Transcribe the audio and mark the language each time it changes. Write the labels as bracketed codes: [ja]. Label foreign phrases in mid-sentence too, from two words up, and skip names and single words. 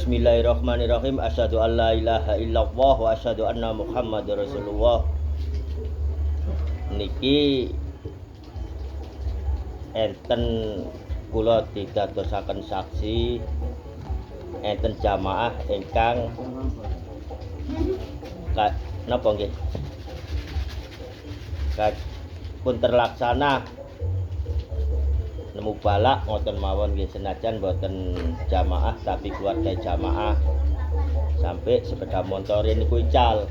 [ar] بسم الله الرحمن الرحيم. أشهد أن لا إله إلا الله وأشهد أن محمدا رسول الله. [jv] Niki enten kula didadosaken saksi enten jamaah ingkang napa nggih pun terlaksana nemu balak ngoten mawon nggih, senajan boten jamaah tapi keluarga jamaah sampai sepeda motor niku ical.